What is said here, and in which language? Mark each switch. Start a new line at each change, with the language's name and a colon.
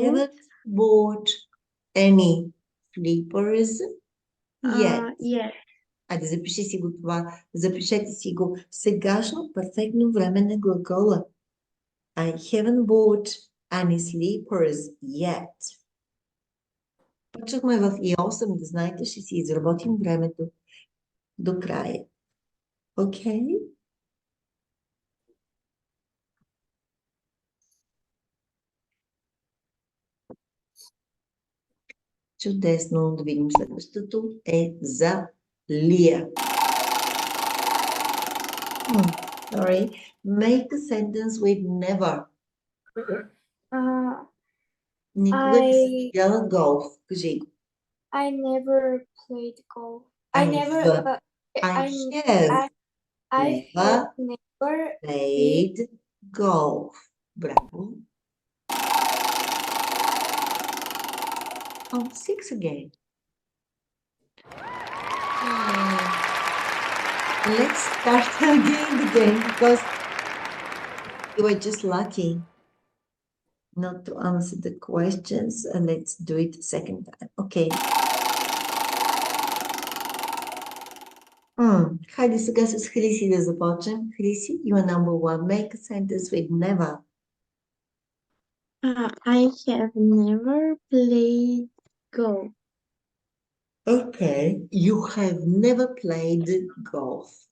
English: haven't bought any flippers yet. yet.
Bulgarian: Айде, запиши си го това. Запишете си го. Сегашно перфектно време на глагола.
English: I haven't bought any slippers yet.
Bulgarian: Почнахме в И8, да знаете, ще си изработим времето до края. Окей? Чудесно. Да видим следващото е за Лия.
English: Sorry. Make a sentence with never.
Bulgarian: Никога не съм играла голф. Кажи го.
English: I never played golf. I I never. have. I have I have never played golf.
Bulgarian: Браво.
English: Oh, 6 again. Let's start again the game because you were just lucky not to answer the questions. And let's do it a second time. Okay.
Bulgarian: Хайде сега с Хриси да започнем.
English: Хриси, you are number 1. Make a sentence with never. I have never played golf. Okay, you have never played golf.